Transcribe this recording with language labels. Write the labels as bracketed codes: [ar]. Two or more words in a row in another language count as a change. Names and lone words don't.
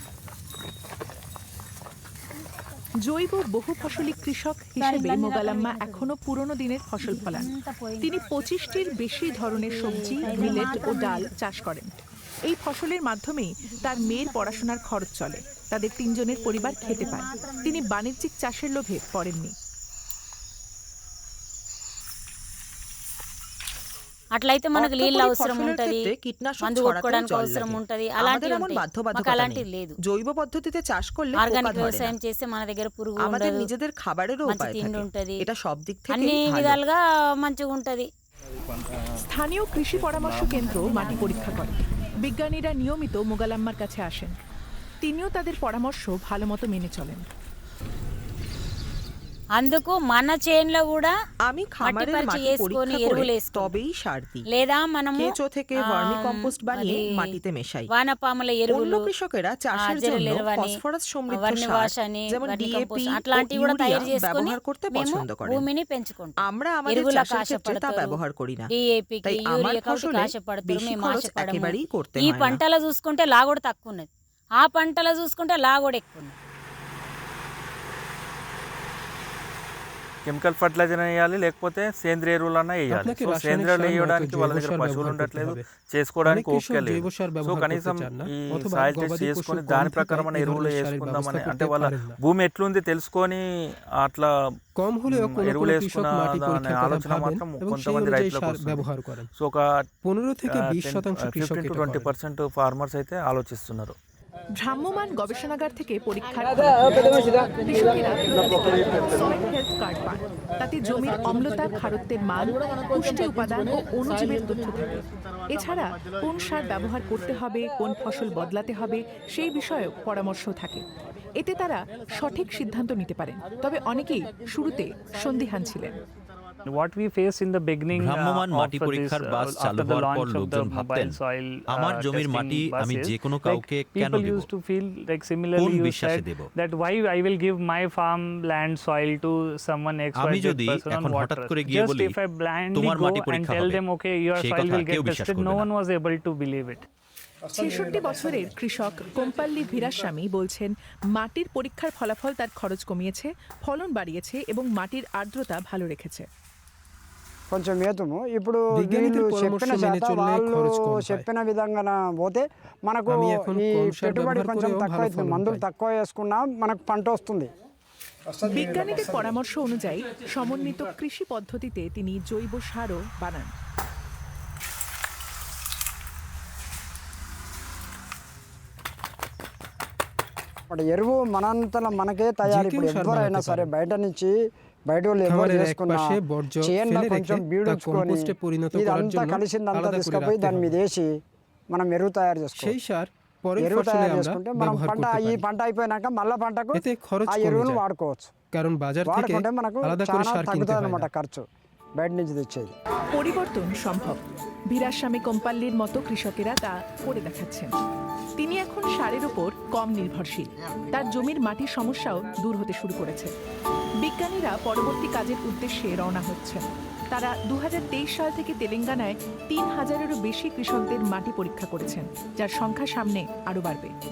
[bn] জৈব বহু ফসলি কৃষক হিসেবে মোগালাম্মা এখনো পুরনো দিনের ফসল ফলান। তিনি 25টির বেশি ধরনের সবজি, মিলেট ও ডাল চাষ করেন। এই ফসলের মাধ্যমেই তার মেয়ের পড়াশোনার খরচ চলে। তাদের 3 জনের পরিবার খেতে পায়। তিনি বাণিজ্যিক চাষের লোভে পড়েননি। [te] అట్లయితే మనకు నీళ్ళు అవసరం ఉంటది, [bn] কীটনাশক [te] మందు [bn] ছড়াতেও [te] కొట్టుకోవడానికి [bn] জল [te] అవసరం [bn] লাগে। [te] ఉంటది, [bn] আমাদের [te] అలాంటివి [bn] এমন [te] ఉంటాయి. మాకు [bn] বাধ্যবাধকতা [te] అలాంటివి [bn] নেই। [te] లేదు. [bn] জৈব পদ্ধতিতে চাষ করলে পোকা [te] ఆర్గానిక్ [bn] ধরে [te] వ్యవసాయం [bn] না। [te] చేస్తే మన దగ్గర పురుగు [bn] আমাদের [te] ఉండదు, [bn] নিজেদের খাবারেরও [te] మంచి [bn] উপায় [te] తిండి [bn] থাকে। [te] ఉంటది, [bn] এটা সব দিক [te] అన్ని [bn] থেকেই ভালো। [te] విధాలుగా మంచిగా ఉంటది. [bn] স্থানীয় কৃষি পরামর্শ কেন্দ্র মাটি পরীক্ষা করে। বিজ্ঞানীরা নিয়মিত মোগালাম্মার কাছে আসেন। তিনিও তাদের পরামর্শ ভালোমতো মেনে চলেন। [te] అందుకు మన చేనులో కూడా [bn] আমি খামারের [te] పరీక్ష [bn] মাটি [te] చేసుకొని [bn] পরীক্ষা [te] ఎరువులు [bn] করে [te] వేసుకుంటాం. [bn] তবেই সার দিই। [te] లేదా మనము [bn] কেঁচো থেকে [en] vermi compost [bn] বানিয়ে মাটিতে মেশাই। [te] వానపాముల [bn] অন্য [te] ఎరువులు, [bn] কৃষকেরা চাষের জন্য [te] జెరలేరువని, [bn] ফসফরাস সমৃদ্ধ [te] వర్మి [bn] সার [te] వాష్ అని, [bn] যেমন [te] వర్మి [bn] ডিএপি [te] కంపోస్ట్ [bn] ও [te] అట్లాంటివి కూడా [bn] ইউরিয়া [te] తయారు చేసుకొని [bn] ব্যবহার করতে [te] మేము [bn] পছন্দ করেন। [te] భూమిని పెంచుకుంటాం. [bn] আমরা আমাদের [te] ఎరువులకు [bn] চাষের ক্ষেত্রে তা [te] ఆశపడతారు, [bn] ব্যবহার করি না। [te] డిఏపికి, [bn] তাই আমার [te] యూరియాకి [bn] ফসলে [te] ఆశపడతారు, [bn] বেশি [te] మేము [bn] খরচ [te] ఆశపడము. [bn] একেবারেই করতে [te] ఈ [bn] হয় না। [te] పంటలో చూసుకుంటే లాగోడు తక్కువ ఉన్నది, ఆ పంటలో చూసుకుంటే లాగోడు ఎక్కువ ఉన్నది. [en] chemical fertilizer [te] వేయాలి, లేకపోతే సేంద్రియ ఎరువులన్నా వేయాలి. [bn] আপনাকে [te] సో [bn] রাসায়নিক [te] సేంద్రియ [bn] সার [te] వేయడానికి [bn] নয়তো [te] వాళ్ళ [bn] জৈব [te] దగ్గర [bn] সার [te] పశువులు [bn] ব্যবহার [te] ఉండట్లేదు, [bn] করতে হবে। [te] చేసుకోవడానికి [bn] অনেক [te] ఓపిక [bn] কৃষক [te] లేదు. [bn] জৈব সার [te] సో [bn] ব্যবহার [te] కనీసం [bn] করতে চান না, [te] ఈ [bn] অথবা [te] సాయిల్ [bn] গবাদি [te] టెస్ట్ చేసుకొని [bn] পশু [te] దాని [bn] কম [te] ప్రకారం [bn] থাকায় [te] మన [bn] এই [te] ఎరువులు [bn] ধরনের সারের [te] వేసుకుందామని, [bn] ব্যবস্থা [te] అంటే [bn] করতে [te] వాళ్ళ [bn] পারেন না। [te] భూమి ఎట్లుంది తెలుసుకొని అట్లా [bn] কম হলেও কোনো [te] ఎరువులు [bn] কোনো [te] వేసుకున్న [bn] কৃষক মাটি [te] అనే [bn] পরীক্ষার কথা [te] ఆలోచన [bn] ভাবেন [te] మాత్రం [bn] এবং সেই [te] కొంతమంది [bn] অনুযায়ী [te] రైతులకు [bn] সার [te] వస్తుంది. [bn] ব্যবহার করেন। [te] సో ఒక [bn] 15 থেকে 20% কৃষক [te] 15 to [bn] এটা [te] 20% [bn] করেন। [te] ফার্মাర్స్ అయితే ఆలోచిస్తున్నారు. [bn] ভ্রাম্যমাণ গবেষণাগার থেকে পরীক্ষার কৃষকেরা [en] soil health card [bn] পান। তাতে জমির অম্লতা, খারত্বের মান, পুষ্টি উপাদান ও অণুজীবের তথ্য থাকে। এছাড়া কোন সার ব্যবহার করতে হবে, কোন ফসল বদলাতে হবে সেই বিষয়েও পরামর্শ থাকে। এতে তারা সঠিক সিদ্ধান্ত নিতে পারেন। তবে অনেকেই শুরুতে সন্দিহান ছিলেন। [en] What we faced in the beginning [bn] ভ্রাম্যমাণ [en] of [bn] মাটি [en] this, [bn] পরীক্ষার বাস [en] after [bn] চালু [en] the [bn] হওয়ার পর [en] launch of the [bn] লোকজন ভাবতেন, [en] mobile soil [bn] আমার জমির [en] testing [bn] মাটি আমি [en] buses, [bn] যে কোনো কাউকে [en] like [bn] কেন [en] people [bn] দেব? [en] used to feel like similarly [bn] কোন [en] you [bn] বিশ্বাসে [en] said [bn] দেব? [en] that why I will give my farm land soil to someone [bn] আমি [en] XYZ [bn] যদি [en] person on [bn] এখন [en] what [bn] হঠাৎ [en] trust? [bn] করে গিয়ে [en] Just [bn] বলি [en] if I blindly [bn] তোমার [en] go [bn] মাটি [en] and [bn] পরীক্ষা [en] tell [bn] হবে, [en] them okay your [bn] সেই [en] soil [bn] কথা [en] will [bn] কেউ [en] get [bn] বিশ্বাস [en] tested, [bn] করবে [en] no [bn] না। [en] one was able to believe it. [bn] ৬৬ বছরের কৃষক কোম্পাল্লি ভীরাস্বামী বলছেন, মাটির পরীক্ষার ফলাফল তার খরচ కమిয়েছে, ফলন বাড়িয়েছে এবং মাটির আর্দ্রতা ভালো রেখেছে। [te] కొంచెం ఏతుము ఇప్పుడు [bn] বিজ্ঞানীদের [te] వీళ్ళు [bn] পরামর্শ [te] చెప్పిన [bn] মেনে [te] శాతం [bn] চললে [te] వాళ్ళు [bn] খরচ কম হয়। [te] చెప్పిన విధంగా పోతే మనకు [bn] আমি এখন [te] ఈ [bn] কম সার [te] పెట్టుబడి [bn] ব্যবহার [te] కొంచెం [bn] করেও [te] తక్కువ [bn] ভালো [te] అవుతుంది, [bn] ফলন [te] మందులు [bn] পাই। [te] తక్కువ వేసుకున్నా మనకు పంట వస్తుంది। [bn] বিজ্ঞানীদের পরামর্শ অনুযায়ী সমন্বিত কৃষি পদ্ধতিতে তিনি জৈব সারও বানান। [te] అటు ఎరువు మనంతల మనకే తయారు। [bn] যে কেউ [te] ఇప్పుడు [bn] সার [te] ఎవరైనా [bn] বানাতে [te] సరే [bn] পারে। [te] బయట నుంచి బయట వాళ్ళు ఎవరు [bn] খামারের এক [te] చేసుకున్నా [bn] পাশে বর্জ্য [te] చేనులో [bn] ফেলে [te] కొంచెం [bn] রেখে তা [te] బీడుచుకొని [bn] কম্পোস্টে পরিণত করার [te] ఇదంతా [bn] জন্য [te] కలిసిందంతా [bn] আলাদা করে [te] తీసుకుపోయి [bn] রাখতে [te] దాని [bn] হবে। [te] మీద వేసి మనం ఎరువు తయారు [bn] সেই [te] చేసుకోవాలి। [bn] সার পরের [te] ఎరువు [bn] ফসলে [te] తయారు [bn] আমরা [te] చేసుకుంటే మనం [bn] ব্যবহার [te] పంట [bn] করতে [te] ఈ [bn] পারি। [te] పంట అయిపోయినాక మళ్ళా పంటకు [bn] এতে খরচ [te] ఆ [bn] কমে [te] ఎరువును [bn] যায়, [te] వాడుకోవచ్చు। [bn] কারণ বাজার থেকে [te] వాడుకుంటే మనకు [bn] আলাদা করে [te] చాలా [bn] সার কিনতে [te] తగ్గుతుంది [bn] হয় [te] అనమాట [bn] না। [te] ఖర్చు బయట నుంచి తెచ్చేది। [bn] পরিবর্তন সম্ভব। ভীরাস্বামী কোম্পাল্লির মতো কৃষকেরা তা করে দেখাচ্ছেন। তিনি এখন সারের উপর কম নির্ভরশীল। তার জমির মাটির সমস্যাও দূর হতে শুরু করেছে। বিজ্ঞানীরা পরবর্তী কাজের উদ্দেশ্যে রওনা হচ্ছেন। তারা 2023 সাল থেকে তেলেঙ্গানায় 3000-এরও বেশি কৃষকদের মাটি পরীক্ষা করেছেন, যার সংখ্যা সামনে আরও বাড়বে।